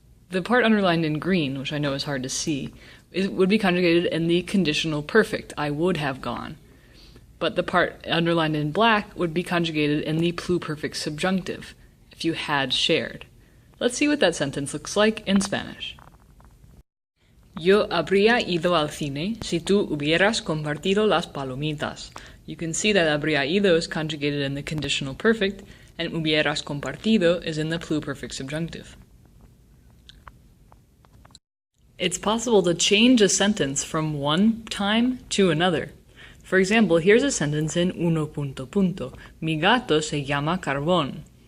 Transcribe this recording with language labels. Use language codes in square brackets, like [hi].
[en] The part underlined in green, which I know is hard to see, would be conjugated in the conditional perfect, I would have gone. But the part underlined in black would be conjugated in the pluperfect subjunctive, if you had shared. Let's see what that sentence looks like in Spanish. [es] Yo habría ido al cine si tú hubieras compartido las palomitas. [en] You can see that habría ido is conjugated in the conditional perfect, and hubieras compartido is in the pluperfect subjunctive. It's possible to change a sentence from one time to another. For example, here's a sentence in [es] uno punto punto. Mi gato se llama Carbón.